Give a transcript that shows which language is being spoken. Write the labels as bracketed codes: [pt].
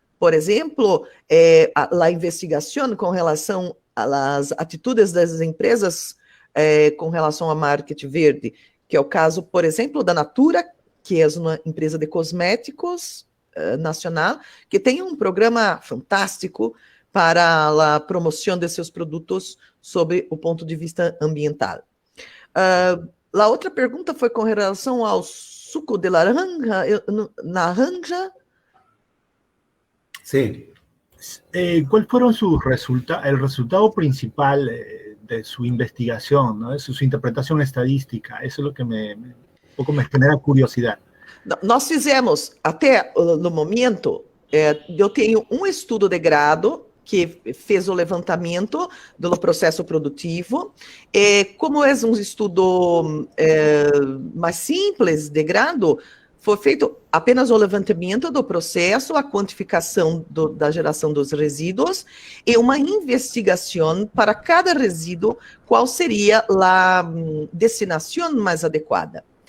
[pt] Por exemplo, a investigação com relação às atitudes das empresas com relação ao marketing verde, que é o caso, por exemplo, da Natura, que é uma empresa de cosméticos nacional, que tem um programa fantástico para a promoção de seus produtos sob o ponto de vista ambiental. A outra pergunta foi com relação ao suco de naranja. [es] Sí. ¿Cuál fueron el resultado principal de su investigación, ¿no? De su interpretación estadística? Eso es lo que un poco me genera curiosidade. [pt] Nós fizemos, até no momento, eu tenho um estudo de grado que fez o levantamento do processo produtivo. Como é um estudo mais simples de grado, foi feito apenas o levantamento do processo, a quantificação da geração dos resíduos e uma investigação para cada resíduo, qual seria a destinação mais adequada.